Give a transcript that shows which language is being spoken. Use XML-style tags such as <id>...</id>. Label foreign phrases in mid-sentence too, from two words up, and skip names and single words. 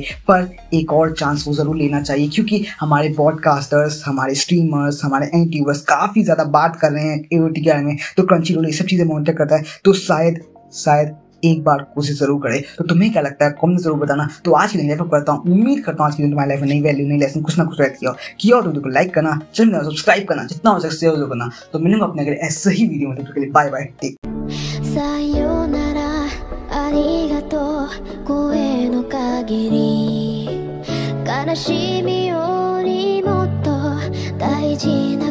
<hi>पर एक और चांस वो जरूर लेना चाहिए, क्योंकि हमारे पॉडकास्टर्स, हमारे स्ट्रीमर्स, हमारे यूट्यूबर्स काफ़ी ज़्यादा बात कर रहे हैं एओटी के बारे में, तो क्रंचीरोल ये सब चीज़ें मॉनिटर करता है, तो शायद एक बार कोशिश जरूर करे। तो तुम्हें क्या लगता है कमेंट जरूर बताना। तो आज की वीडियो करता हूँ, उम्मीद करता हूँ आज की वीडियो तुम्हारी लाइफ में नई वैल्यू, नई लेसन कुछ ना कुछ रहती हो किया, और वीडियो को लाइक करना, चैनल को सब्सक्राइब करना, जितना हो सके शेयर करना। तो मिलेंगे अपने अगले ऐसे ही वीडियो में, तब तक के लिए</hi> <en>bye bye,</en> <hi>टेक।</hi> <ja>さよならありがとう声の限り悲しみよりもっと大事</ja>